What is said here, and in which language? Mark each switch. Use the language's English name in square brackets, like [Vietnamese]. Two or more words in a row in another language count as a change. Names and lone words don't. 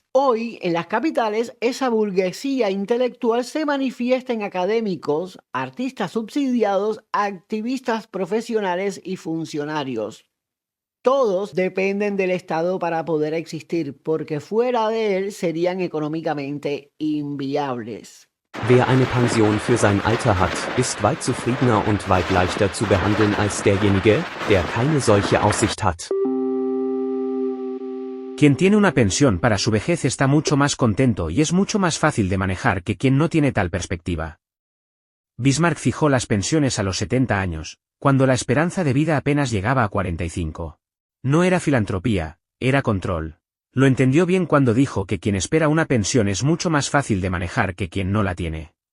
[Spanish] Hoy, en las capitales, esa burguesía intelectual se manifiesta en académicos, artistas subsidiados, activistas profesionales y funcionarios. Todos dependen del Estado para poder existir, porque fuera de él serían económicamente inviables. [German] Wer eine Pension für sein Alter hat, ist weit zufriedener und weit leichter zu behandeln als derjenige, der keine solche Aussicht hat. [Spanish] Quien tiene una pensión para su vejez está mucho más contento y es mucho más fácil de manejar que quien no tiene tal perspectiva. Bismarck fijó las pensiones a los 70 años, cuando la esperanza de vida apenas llegaba a 45. No era filantropía, era control. Lo entendió bien cuando dijo que quien espera una pensión es mucho más fácil de manejar que quien no la tiene.